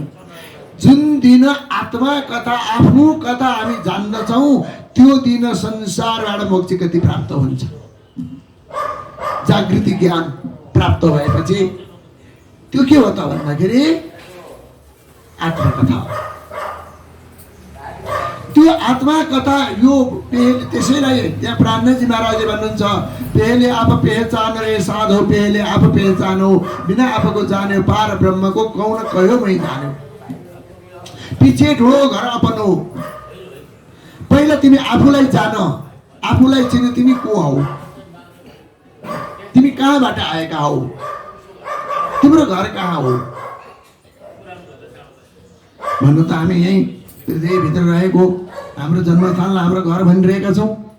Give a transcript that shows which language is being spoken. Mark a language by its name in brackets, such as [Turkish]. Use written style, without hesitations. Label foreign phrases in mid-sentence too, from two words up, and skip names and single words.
[Nepali] जुन दिन आत्मा कथा, आफ्नो कथा हामी जान्दछौँ त्यो दिन संसारबाट मोक्ष गति प्राप्त हुन्छ। जागृति ज्ञान प्राप्त भएपछि त्यो के हो त भन्दाखेरि आत्मकथा हो। त्यो आत्मकथा यो त्यसैलाई त्यहाँ प्राणजी महाराजले भन्नुहुन्छ, [Hindi] पहले आप पहचान रे साधो, पहले आप पहचानो, बिना आपको जाने पार ब्रह्म को कौन कहो मै जानो। पछि ढोडो घर अपन हो। [Nepali] पहिला तिमी आफूलाई जान, आफूलाई चिने तिमी को हौ, तिमी कहाँबाट आएका हौ, तिम्रो घर कहाँ हो भन्नु त हामी यही हृदयभित्र रहेको हाम्रो जन्मस्थानलाई हाम्रो घर भनिरहेका छौँ।